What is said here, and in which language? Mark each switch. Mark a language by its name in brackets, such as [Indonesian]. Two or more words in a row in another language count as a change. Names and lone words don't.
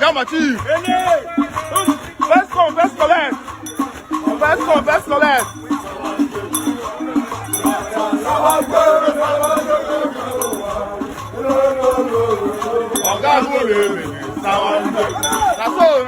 [English] chief. First come, first collect. First come, first collect. [Yoruba] Ọ̀gá àgbòrò èmi ni sáwọn ń bẹ̀. Nàṣó.